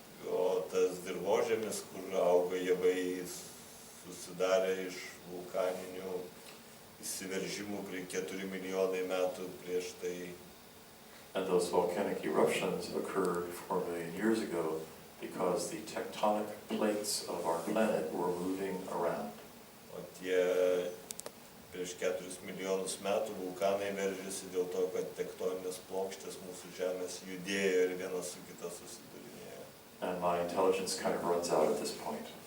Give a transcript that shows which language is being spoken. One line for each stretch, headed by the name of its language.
Lithuanian: O tas dirvožemis, kur auga javai, susidarė iš vulkaninių įsiveržimų prie 4 milijonai metų prieš tai.
English: And those volcanic eruptions occurred 4 million years ago because the tectonic plates of our planet were moving around.
Lithuanian: O tie prieš 4 milijonus metų vulkanai veržėsi dėl to, kad tektoninės plokštės mūsų Žemės judėjo ir vienas su kita susidurinėjo.
English: And my intelligence kind of runs out at this point.